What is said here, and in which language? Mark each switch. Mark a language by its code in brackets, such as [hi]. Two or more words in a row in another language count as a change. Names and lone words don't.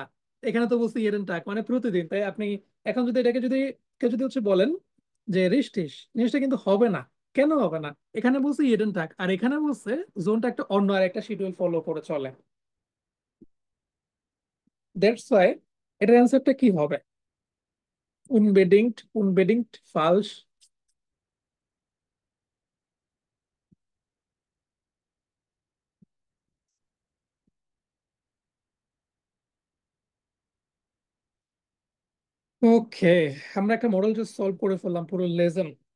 [bn] এখানে তো বলছি [de] jeden Tag [bn] মানে প্রতিদিন, তাই আপনি এখন যদি এটাকে যদি কেউ যদি হচ্ছে বলেন যে রিস্টিস, জিনিসটা কিন্তু হবে না। কেন হবে না? এখানে বলছি [de] jeden Tag, [bn] আর এখানে বলছে জোনটা একটা অন্য আর একটা শিডিউল ফলো করে চলে। [en] that's why [bn] এটার অ্যান্সারটা কি হবে? [de] unbedingt, unbedingt falsch। [bn] ওকে, আমরা একটা মডেল [en] just solve [bn] করে ফেললাম পুরো লেসন।